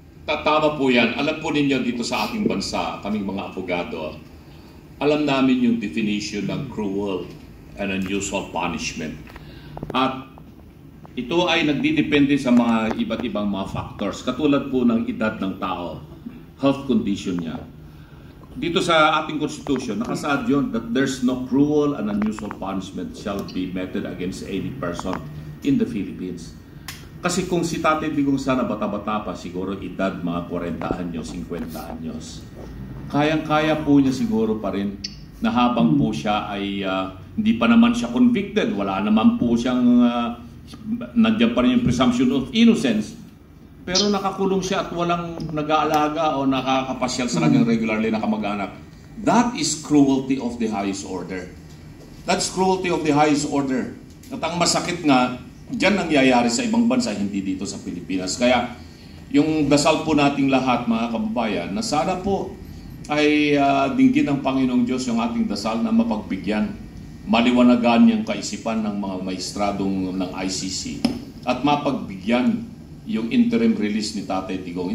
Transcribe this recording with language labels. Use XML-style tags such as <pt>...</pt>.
<tl>Tama po yan. Alam po ninyo dito sa ating bansa, kaming mga abogado, alam namin yung definition ng</tl> <en>cruel and unusual punishment.</en> <tl>At ito ay nagdidepende sa mga iba't ibang mga factors, katulad po ng edad ng tao, health condition niya. Dito sa ating</tl> <en>Constitution,</en> <tl>nakasaad yun</tl> <en>that there's no cruel and unusual punishment shall be meted against any person in the Philippines.</en> <tl>Kasi kung si Tatay Digong sana bata-bata pa, siguro edad mga 40 anyos, 50 anyos, kayang-kaya po niya siguro pa rin na habang po siya ay hindi pa naman siya convicted, wala naman po siyang nandiyan pa rin yung</tl> <en>presumption of innocence,</en> <tl>pero nakakulong siya at walang nag-aalaga o nakakapasyal sa kanyang regularly na kamag-anak.</tl> <en>That is cruelty of the highest order. That's cruelty of the highest order.</en> <tl>At ang masakit nga, dyan nangyayari sa ibang bansa, hindi dito sa Pilipinas. Kaya yung dasal po nating lahat, mga kababayan, na sana po ay dinggin ng Panginoong Diyos yung ating dasal na mapagbigyan, maliwanagan yung kaisipan ng mga maestradong ng ICC at mapagbigyan yung interim release ni Tatay Digong.</tl>